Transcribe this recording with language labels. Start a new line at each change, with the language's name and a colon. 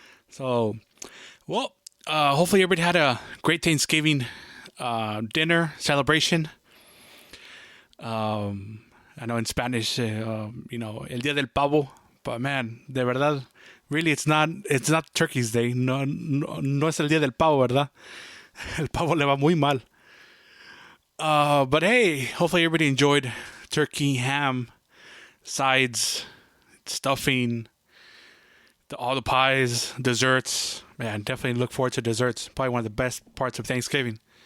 English: So hopefully everybody had a great Thanksgiving dinner celebration. I know in Spanish
Spanish: el Día del Pavo,
English: but man,
Spanish: de verdad,
English: really it's not Turkey's Day.
Spanish: No es el Día del Pavo, ¿verdad? El pavo le va muy mal.
English: But hey, hopefully everybody enjoyed turkey, ham, sides, stuffing, all the pies, desserts. Man, definitely look forward to desserts. Probably one of the best parts of Thanksgiving.